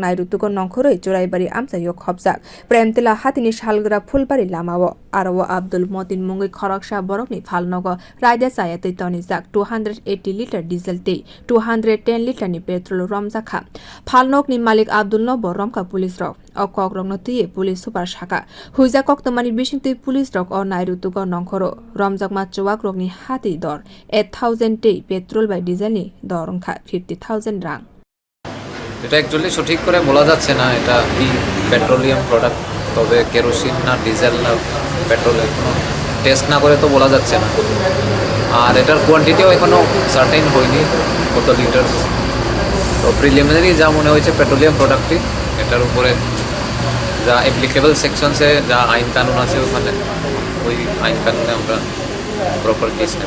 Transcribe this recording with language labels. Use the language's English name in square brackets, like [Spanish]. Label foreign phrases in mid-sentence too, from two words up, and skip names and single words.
[Kok Borok] nairotokgwi nangkhorui choraibari amchayo khopjak premtila hatini salgwra fulbari lamao aro Abdul Motin mungui khoroksa borokni phalnogo raida chayatwi tonijak 280 liter diesel tei 210 liter ni petrol romjak phalnokni malik Abdul no bo romka police rok okok rokno tuye police super shaka huija koktomani bisingtui police rok o nairotokgwi nangkhoro romjakma chuwak rokni hati dor 8000 tei petrol by diesel ni dor ongkha 50000 rang [Bangla] এটা অ্যাকচুয়ালি সঠিক করে বলা যাচ্ছে না এটা কি [English] petroleum product [Bangla] তবে কেরোসিন না ডিজেল না পেট্রোল এখনো টেস্ট না করে তো বলা যাচ্ছে না আর এটার কোয়ান্টিটিও এখনো সার্টেন হয়নি কত লিটার তো [English] preliminary যা মনে হয়েছে petroleum product [Bangla] এটার উপরে যা [English] applicable sections [Bangla] যা আইন কানুন আছে ওখানে ওই আইন কানুনে আমরা [English] proper case [Bangla] নেব